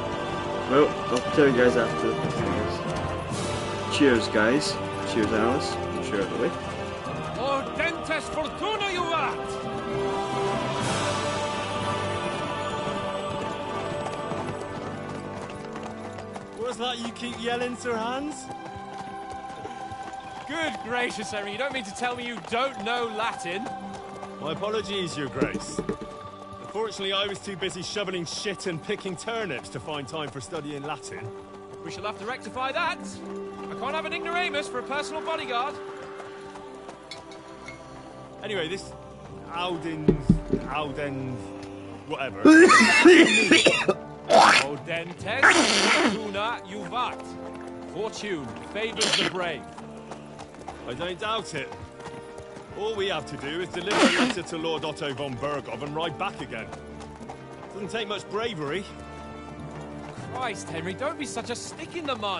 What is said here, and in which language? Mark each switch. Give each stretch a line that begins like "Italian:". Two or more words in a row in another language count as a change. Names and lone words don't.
English: Well, I'll tell you guys after the things. Cheers, guys. Cheers, Alice. Cheers, out the way.
Latin: Oh, dentes fortuna juvat!
English: What's that you keep yelling, Sir Hans? Good gracious, Henry, you don't mean to tell me you don't know Latin? My apologies, Your Grace. Unfortunately, I was too busy shoveling shit and picking turnips to find time for studying Latin. We shall have to rectify that. I can't have an ignoramus for a personal bodyguard. Anyway, this Audens, whatever.
Latin: Audentes fortuna juvat.
English: Fortune favors the brave. I don't doubt it. All we have to do is deliver a letter to Lord Otto von Bergov and ride back again. Doesn't take much bravery. Christ, Henry, don't be such a stick in the mud.